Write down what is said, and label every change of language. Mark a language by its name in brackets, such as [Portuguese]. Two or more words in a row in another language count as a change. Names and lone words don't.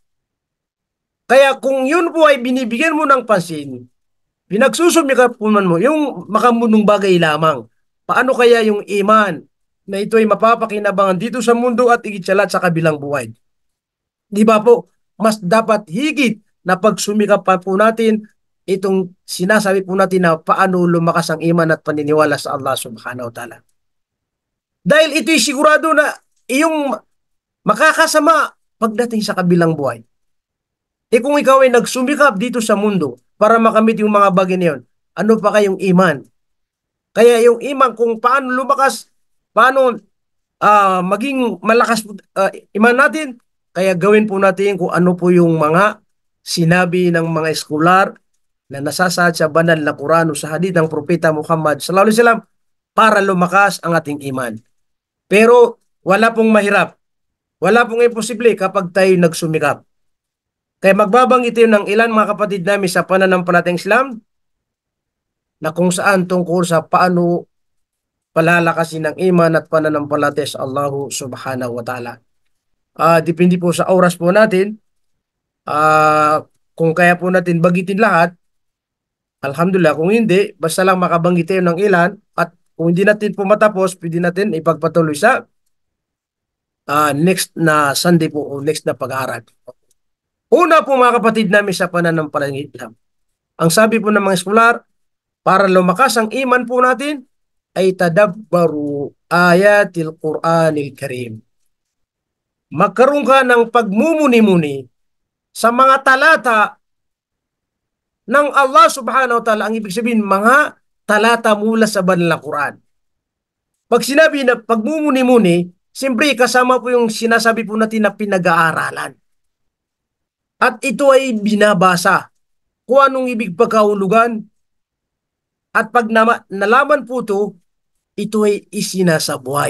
[Filipino] Kaya kung yun po ay binibigyan mo ng pansin, pinagsusumikap po man mo yung makamunong bagay lamang. Paano kaya yung iman na ito ay mapapakinabangan dito sa mundo at higit sa lahat sa kabilang buhay? Di ba po? Mas dapat higit na pagsumikap pa po natin itong sinasabi po natin na paano lumakas ang iman at paniniwala sa Allah [Arabic] سبحانه وتعالى. [Filipino] Dahil ito'y sigurado na iyong makakasama pagdating sa kabilang buhay. Kung ikaw ay nagsumikap dito sa mundo para makamit yung mga bagay na yun, ano pa kayong iman? Kaya yung iman kung paano lumakas, paano maging malakas iman natin, kaya gawin po natin kung ano po yung mga sinabi ng mga eskolar na nasasaad sa banal na Quran o sa hadith ng Propeta Muhammad [Arabic] صلى الله عليه وسلم [Filipino] para lumakas ang ating iman. Pero wala pong mahirap, wala pong imposible kapag tayo nagsumikap. Kaya magbabanggit tayo ng ilan mga kapatid namin sa pananampalatayang Islam na kung saan tungkol sa paano palalakasin ng iman at pananampalataya sa Allah [Arabic] سبحانه وتعالى. [Filipino] Depende po sa oras po natin. Kung kaya po natin bagitin lahat, alhamdulillah. Kung hindi, basta lang makabanggit tayo ng ilan at kung hindi natin po matapos, pwede natin ipagpatuloy sa next na Sunday po o next na pag-aaral. Una po mga kapatid namin sa pananampalatayang Islam. Ang sabi po ng mga eskolar, para lumakas ang iman po natin, ay [Arabic] تدبر آيات القرآن الكريم. [Filipino] Magkaroon ka ng pagmumuni-muni sa mga talata ng Allah [Arabic] سبحانه وتعالى. [Filipino] Ang ibig sabihin, mga talata mula sa banal na Quran. Pag sinabi na pagmumuni-muni, siyempre kasama po yung sinasabi po natin na pinag-aaralan. At ito ay binabasa. Kung anong ibig pagkahulugan, At pag nalaman po ito ay isinasabuhay.